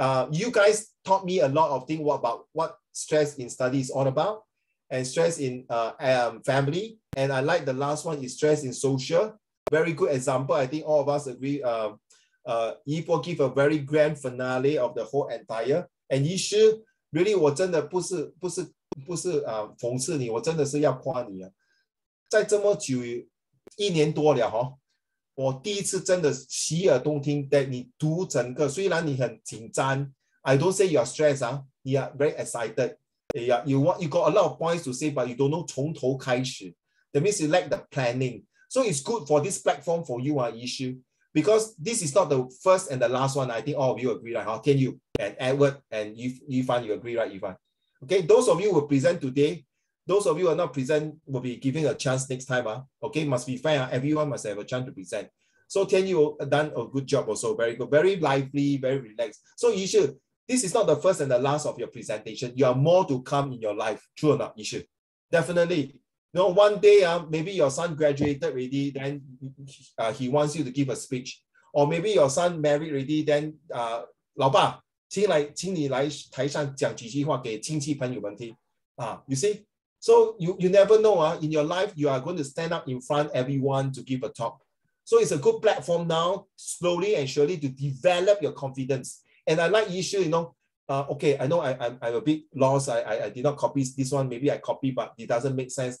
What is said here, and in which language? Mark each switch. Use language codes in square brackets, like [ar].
[en] You guys taught me a lot of things about what stress in study is all about, and stress in family. And I like the last one is stress in social. Very good example. I think all of us agree. Yipo give a very grand finale of the whole entire. [zh] And Yishi, really, 我真的不是讽刺你，我真的是要夸你啊！在这么久1年多了哈，我第一次真的洗耳动听的你读整个，虽然你很紧张 ， [en] I don't say you are stressed 啊， you are very excited. Yeah, you got a lot of points to say, but you don't know [zh] 从头开始。 [en] That means you lack the planning. So it's good for this platform for you issue because this is not the first and the last one. I think all of you agree, right? Tian Yu and Edward and Yifan, you agree, right, Yifan? Okay, those of you who will present today, those of you who are not present will be given a chance next time. Okay, must be fair. Everyone must have a chance to present. So Tian Yu done a good job also. Very good, very lively, very relaxed. So Yishu, this is not the first and the last of your presentation. You are more to come in your life. True or not, Yishu? Definitely. No, one day, maybe your son graduated already, then he wants you to give a speech. Or maybe your son married already, then [zh] 老爸，请你来台上讲几句话给亲戚朋友们听。 [en] You see? So you never know. In your life, you are going to stand up in front of everyone to give a talk. So it's a good platform now, slowly and surely, to develop your confidence. And I like Yishu, you know, okay, I know I'm a bit lost. I did not copy this one. Maybe I copy, but it doesn't make sense.